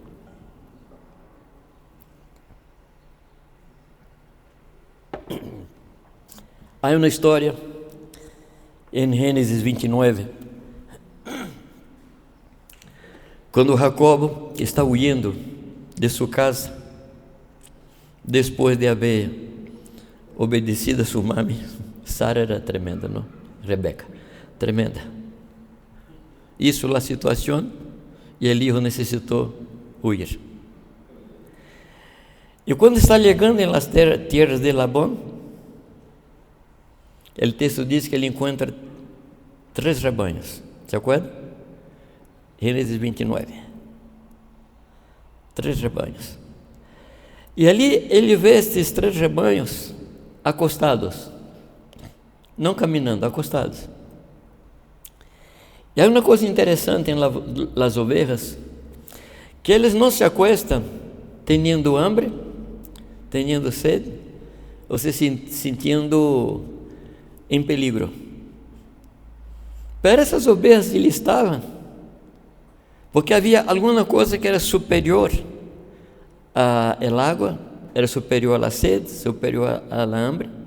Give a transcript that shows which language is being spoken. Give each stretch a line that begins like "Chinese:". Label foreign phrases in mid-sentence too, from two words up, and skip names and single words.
Portuguese: Há uma história em Gênesis 29, quando Jacob está huyendo de sua casa, depois de haver obedecido a sua mãe. Sara era tremenda, não? Rebeca, tremenda. Isso é a situação, e o hijo necessitou huir. E quando está chegando em
Spanish: las tierras
Portuguese: de Labón, o texto diz que ele encontra 3 rebanhos,
Spanish: ¿se acuerda?
Portuguese: Gênesis 29, 3 rebanhos. E ali ele vê esses 3 rebanhos acostados, não caminhando, acostados. E há uma coisa interessante em
Spanish: las ovejas,
Portuguese: que eles não se acostam tendo hambre, tendo sede, ou se sentindo em peligro. Para essas ovelhas ele estava, porque havia alguma coisa que era superior ao água, era superior à sede, superior à hambre.